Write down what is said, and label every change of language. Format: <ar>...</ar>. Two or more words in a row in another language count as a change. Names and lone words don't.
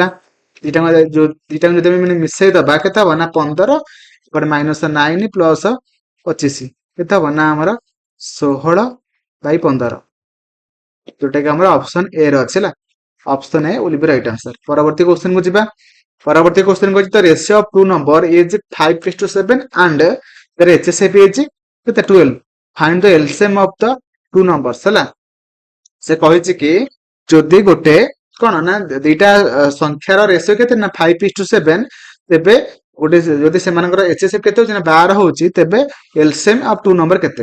<or>ଦିଟାଙ୍କୁ ଯଦି ଆମେ ମିଶେଇ ଦବା କେତେ ହବ ନା 15 ଗୋଟେ -9 ପ୍ଲସ 25 କେତେ ହବ ନା ଆମର 16/15 ଯୋଉଟା କି ଆମର</or> <en>option A</en> <or>ର ଅଛି ହେଲା।</or> <en>option A will be right answer.</en> <or>ପରବର୍ତ୍ତୀ କ୍ୱେଶ୍ଚନ କୁ ଯିବା। ପରବର୍ତ୍ତୀ କ୍ୱେଶ୍ଚନ କହିଛି ତ</or> <en>ratio of two number is 5:7 and their HCF is କେତେ 12। find the LCM of the two numbers</en> <or>ହେଲା। ସେ କହିଛି କି ଯଦି ଗୋଟେ କଣ ନା ଦିଟା ସଂଖ୍ୟାର ରେସିଓ କେତେ ନା 5:7 ତେବେ ଗୋଟେ ଯଦି ସେମାନଙ୍କର HCF କେତେ ହଉଛି ନା 12 ହଉଛି ତେବେ</or> <en>LCM of two number</en> <or>କେତେ।</or>